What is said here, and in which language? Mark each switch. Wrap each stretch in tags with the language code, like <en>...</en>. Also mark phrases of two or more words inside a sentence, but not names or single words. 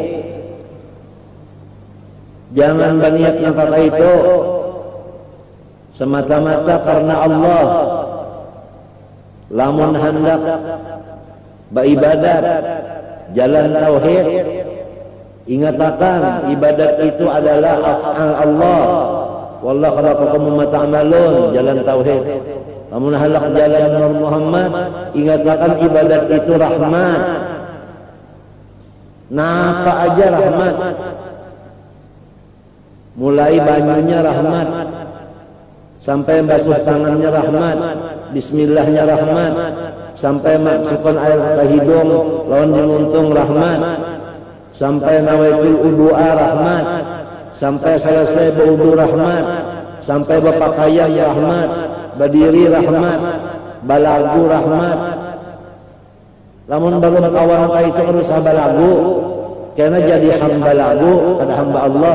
<bjn>Jangan berniat kata itu semata-mata karena Allah. Lamun hendak beribadat jalan tauhid, ingatakan ibadat itu adalah af'al Allah.</bjn> <ar>والله خلقكم وما تعملون,</ar> <bjn>jalan tauhid. Lamun hendak jalan Nur Muhammad, ingatakan ibadat itu rahmat. Napa aja rahmat. Mulai banyunya rahmat, sampai basuh tangannya rahmat, bismillahnya rahmat, sampai masukkan air ke hidung lawan dimuntung rahmat, sampai</bjn> <ar>نويت الوضوء</ar> <bjn>rahmat, sampai selesai berwudu rahmat, sampai berpakaian rahmat, berdiri rahmat, balagu rahmat. Lamun belum kawan itu harus balagu, karena jadi hamba lagu, kata hamba Allah.</bjn>